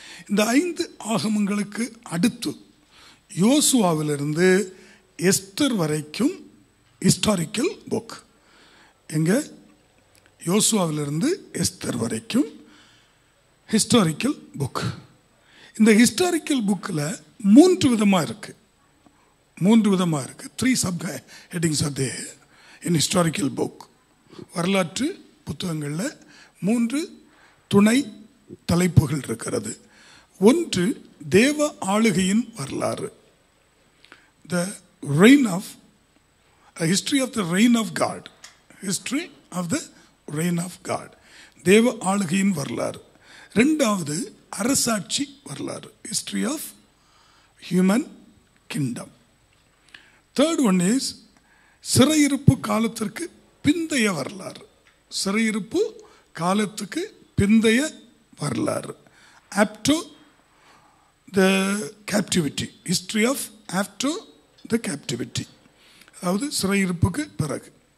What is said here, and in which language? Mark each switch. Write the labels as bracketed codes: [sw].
[ta] இந்த 5 ஆகமங்களுக்கு அடுத்து யோசுவாவிலிருந்து எஸ்தர் வரைக்கும் ஹிஸ்டாரிக்கல் புக். எங்க? யோசுவாவிலிருந்து எஸ்தர் வரைக்கும் ஹிஸ்டாரிக்கல் புக். இந்த ஹிஸ்டாரிக்கல் புக்கில் 3 விதமாக இருக்குது. 3 விதமாக இருக்குது. [en] 3 sub headings are there in historical book. [ta] வரலாற்று புத்தகங்களில் 3 துணை தலைப்புகள் இருக்கிறது. ஒன்று தேவ ஆளுகையின் வரலாறு, [en] the reign of history of the reign of God, [ta] history of the reign of God, தேவ ஆளுகையின் வரலாறு. 2வது அரசாட்சி வரலாறு, [en] history of human kingdom. Third one is [ta] சிறையிருப்பு காலத்திற்கு பிந்தைய வரலாறு, சிறையிருப்பு காலத்துக்கு பிந்தைய வரலாறு, [en] after the captivity, history of after the captivity, [ta] அதாவது சிறையிருப்புக்கு பிறகு.